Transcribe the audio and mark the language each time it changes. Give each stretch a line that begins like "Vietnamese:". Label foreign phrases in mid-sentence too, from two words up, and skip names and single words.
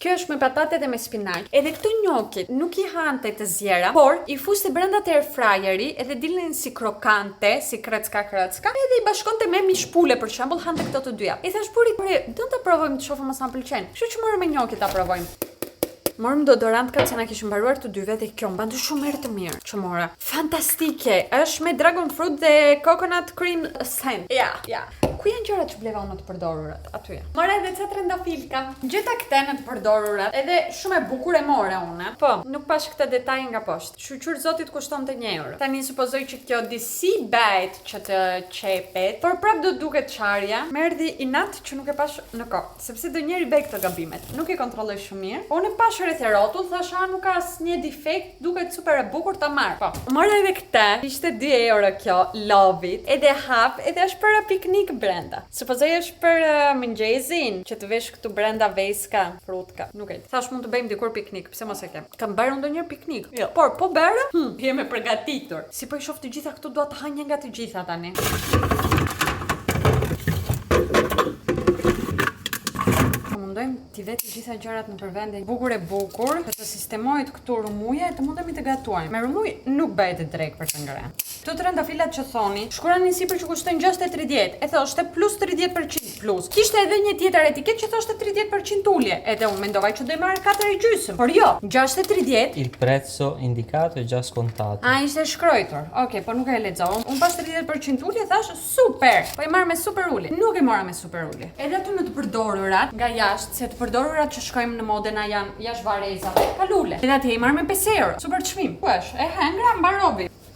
Albanian: Kjo është me patate dhe me spinaq. Edhe këto njokit nuk i hante të zjera, por i fuste brenda te airfryeri edhe dilnin si krokante, si krecka, edhe i bashkonte me mishpule, për shembull, hante këto të dyja. I thash buri, do ta provojmë të shohim mos na pëlqen. Kështu që morëm me njokit ta provojmë. Morëm deodorant që na kishim mbaruar të dyve dhe kjo mbante shumë herë të mirë që mora. Fantastike! Është me
English: dragon fruit dhe coconut cream scent.
Albanian: Ja. Ku janë gjërat që bleva unë të përdorurat? Aty janë. Mora edhe ca trëndafilka. Gjeta këte në të përdorurat. Edhe shumë e bukur e mora unë. Po, nuk pash këtë detaj nga poshtë. Shqyr zotit kushton të €1. Tani supozoj që kjo disi bëhet që të qepet, por prap do duket çarja. Më erdhi inat që nuk e pash në kohë, sepse do njëri bëj këto gabimet. Nuk e kontrolloj shumë mirë. Unë e pash rreth rrotull, thasha nuk ka asnjë defekt, duket super e bukur ta marr. Po. Mora edhe këtë. Ishte €2 kjo,
English: love it.
Albanian: Edhe hap, edhe është për piknik brenda. Supozoj është për mëngjesin, që të vesh këtu brenda veska, frutka. Nuk e di. Thash mund të bëjmë dikur piknik, pse mos e kem. Kam bërë ndonjëherë piknik. Jo. Por po bërë? Jam e përgatitur. Si po i shoh të gjitha këtu, dua të ha një nga të gjitha tani. Mundojmë t'i vetë të gjitha gjërat në përvende bukur e bukur, të sistemojt këtu rumuja e të mundemi të gatuajmë. Me rumuj nuk bëhet e drejt për të ngrënë. Këto trëndafilat që thoni, shkruani sipër që kushtojnë 630, e thoshte plus 30% plus. Kishte edhe një tjetër etiket që thoshte 30% ulje, edhe unë mendovaj që do i marr 4,5, por jo, 630.
Italian: Il prezzo indicato è già scontato.
Albanian: Ishte shkruar. Okej, po nuk e lexova. Unë pas 30% ulje thash super. Po i marr me super ulje. Nuk e mora me super ulje. Edhe aty në të përdorurat nga jashtë, se të përdorurat që shkojmë në Modena janë jashtë varezave. Ka lule. Edhe aty i marr me 5 euro. Super çmim. Ku është? E hengra mbarovi.